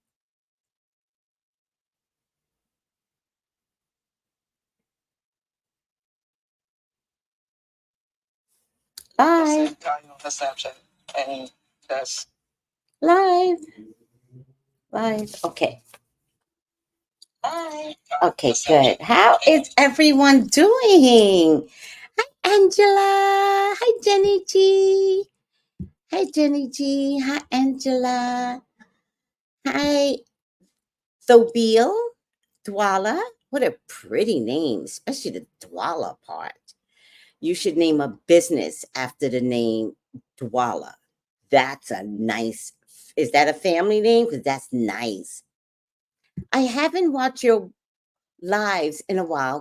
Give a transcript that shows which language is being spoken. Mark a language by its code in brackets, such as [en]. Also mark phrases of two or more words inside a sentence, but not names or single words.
[en] Live. Snapchat and that's live. Live. Okay. Bye. Okay, good. How is everyone doing? Hi, Angela. Hi, Jenny G. Hi, Jenny G. Hi, Angela. Hi, Thobiel. Dwala. What a pretty name, especially the Dwala part. You should name a business after the name Dwala. That's a nice. Is that a family name? Because that's nice. I haven't watched your lives in a while.